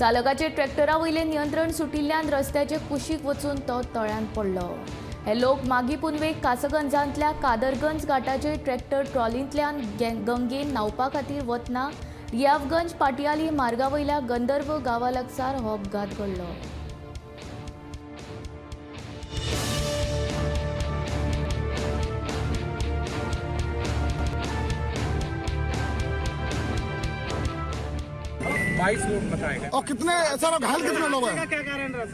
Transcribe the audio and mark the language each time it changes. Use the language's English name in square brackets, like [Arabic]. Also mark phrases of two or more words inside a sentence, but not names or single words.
[Konkani] चालकाचे ट्रॅक्टरा वयले नियंत्रण सुटिल्ल्यान रस्त्याचे कुशीक वचून तो तळ्यात पडलो। हे लोक मागी पुनवेक कासगंजांतल्या कादरगंज घाटाचेर ट्रॅक्टर ट्रॉलींतल्यान गंगेन न्हावपा खातीर वतना रियावगंज पाटियाली मार्गा वयल्या गंधर्व गांवा लागसार हो अपघात घडलो। [Hindi] लोग बताए गए। और कितने सर घायल कितने लोग हैं? क्या कारण रहा?